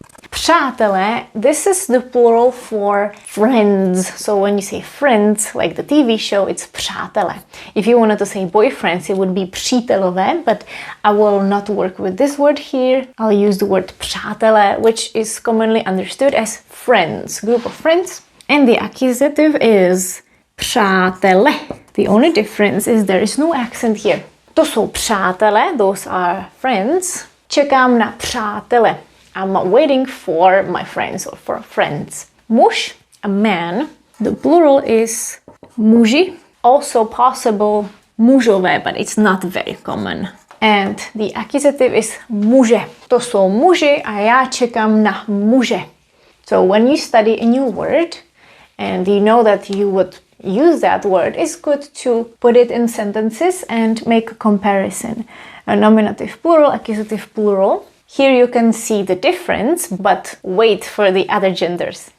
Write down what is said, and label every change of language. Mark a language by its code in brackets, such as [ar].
[en] Přátelé, this is the plural for friends. So when you say friends, like the TV show, it's přátelé. If you wanted to say boyfriends, it would be přítelové, but I will not work with this word here. I'll use the word přátelé, which is commonly understood as friends, group of friends. And the accusative is přátelé. The only difference is there is no accent here. [cs] To jsou přátelé, [en] those are friends. [cs] Čekám na přátele. [en] I'm waiting for my friends or for friends. Muž, a man. The plural is muži. Also possible mužové, but it's not very common. And the accusative is muže. [cs] To jsou muži a já čekám na muže. [en] So when you study a new word and you know that you would use that word, it's good to put it in sentences and make a comparison. A nominative plural, accusative plural. Here you can see the difference, but wait for the other genders.